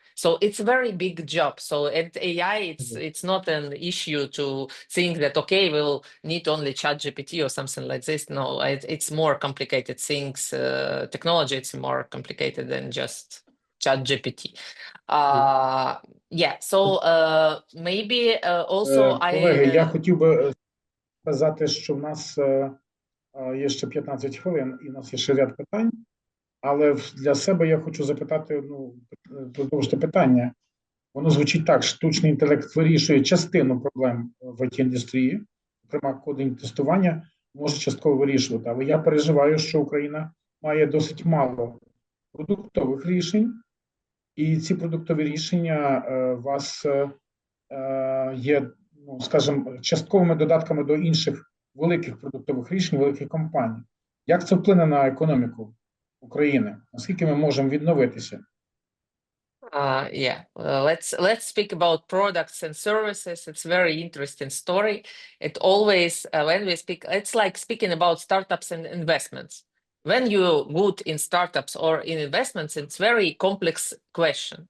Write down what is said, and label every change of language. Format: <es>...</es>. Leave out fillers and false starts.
<en>So it's a very big job. So at AI, it's not an issue to think that, okay, we'll need only ChatGPT or something like this. No, it's more complicated things. Technology, it's more complicated than just ChatGPT. Yeah, so maybe also</en> <uk>Колеги, я хотів би сказати, що в нас є ще 15 хвилин і в нас є ще ряд питань. Але для себе я хочу запитати, продовжити питання. Воно звучить так: штучний інтелект вирішує частину проблем в IT-індустрії, зокрема кодинг тестування може частково вирішувати. Але я переживаю, що Україна має досить мало продуктових рішень, і ці продуктові рішення у вас є, скажімо, частковими додатками до інших великих продуктових рішень, великих компаній. Як це вплине на економіку України? Наскільки ми можемо відновитися?</uk> <en>Let's speak about products and services. It's very interesting story. It always when we speak, it's like speaking about startups and investments. When you're good in startups or in investments, it's very complex question.</en>